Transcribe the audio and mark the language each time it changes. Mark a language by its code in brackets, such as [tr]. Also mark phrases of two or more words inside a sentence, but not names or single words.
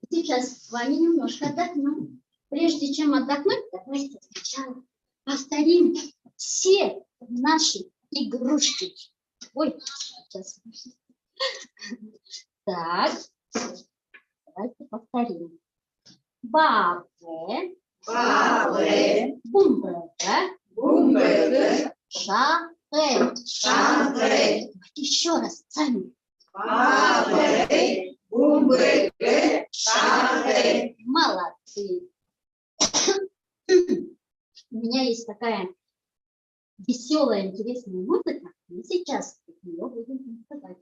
[ru] Сейчас с вами немножко отдохнем. Прежде чем отдохнуть, давайте сначала повторим все наши игрушки. Ой, сейчас. Так, давайте повторим. Бабе. Бабе. Бумбега. Бумбега. Шаре. Шаре. Еще раз, сами. Бабе. Бумбега. Шаре. Молодцы. У меня есть такая веселая, интересная музыка. Мы сейчас ее будем танцевать.